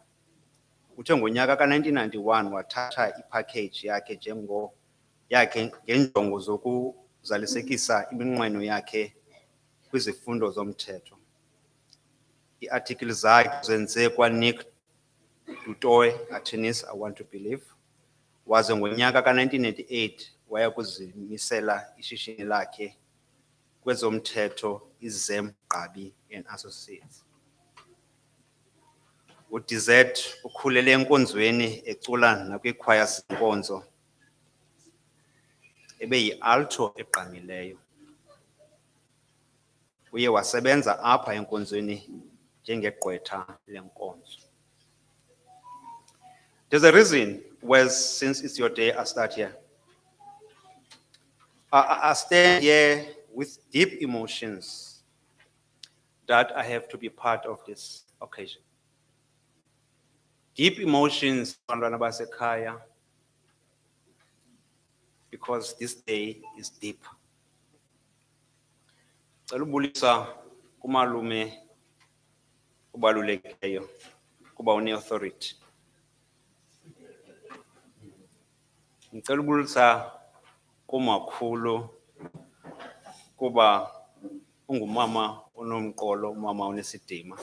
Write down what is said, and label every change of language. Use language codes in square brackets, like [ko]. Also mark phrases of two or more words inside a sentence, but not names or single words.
[xh] Uthe ngonyaka ka-1991 wathatha ipackage yakhe yakhe ngenjongo zokuzalisekisa iminqweno yakhe kwizifundo zomthetho. Iarticle zakhe zenze kwaNick Dutoy, [en] attorneys, I want to believe. [xh] Waze ngonyaka ka-1998 waya kuzimisela ishishini lakhe kwezomthetho iZem Gqabi and Associates. UDZ ukhulele enkonzweni ecula nakwiikhwaya zenkonzo. Ebeyi-alto egqamileyo. Uye wasebenza apha enkonzweni njengegqwetha lenkonzo. [en] There's a reason, Wes, since it's your day, I start here. I stand here with deep emotions that I have to be part of this occasion. Deep emotions, [xh] bantwana basekhaya, [en] because this day is deep. [xh] Cela ubulisa kumalume ubalulekileyo kuba une-authority. Ngicela ubulisa kumakhulu kuba ungumama onomqolo, umama onesidima.